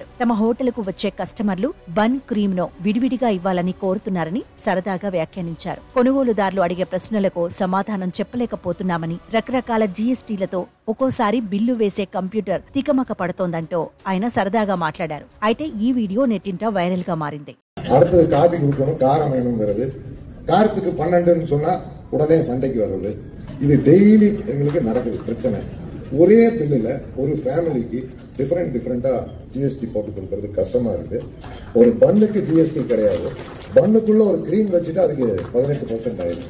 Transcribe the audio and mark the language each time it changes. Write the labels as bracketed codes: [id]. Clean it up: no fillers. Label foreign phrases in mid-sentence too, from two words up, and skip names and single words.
[te] తమ హోటల్కు వచ్చే కస్టమర్లు బన్, క్రీమ్ ను విడివిడిగా ఇవ్వాలని కోరుతున్నారని సరదాగా వ్యాఖ్యానించారు. కొనుగోలుదారులు అడిగే ప్రశ్నలకు సమాధానం చెప్పలేకపోతున్నామని, రకరకాల జీఎస్టీలతో ఒక్కోసారి బిల్లు వేసే కంప్యూటర్ తికమక పడుతోందంటూ ఆయన సరదాగా మాట్లాడారు. అయితే ఈ వీడియో నెట్టింట వైరల్ గా మారింది. [ta] காரத்துக்கு 12ன்னு சொன்னா உடனே சண்டைக்கு வர்றது, இது டெய்லி எங்களுக்கு நடக்குது பிரச்சனை. ஒரே பில்லுல ஒரு ஃபேமிலிக்கு டிஃபரெண்டா ஜிஎஸ்டி போட்டு கொடுக்கறது கஷ்டமா இருக்கு. ஒரு பன்னுக்கு ஜிஎஸ்டி கிடையாது, பன்னுக்குள்ள ஒரு கிரீம் வச்சுட்டு அதுக்கு 18% ஆயிடும்.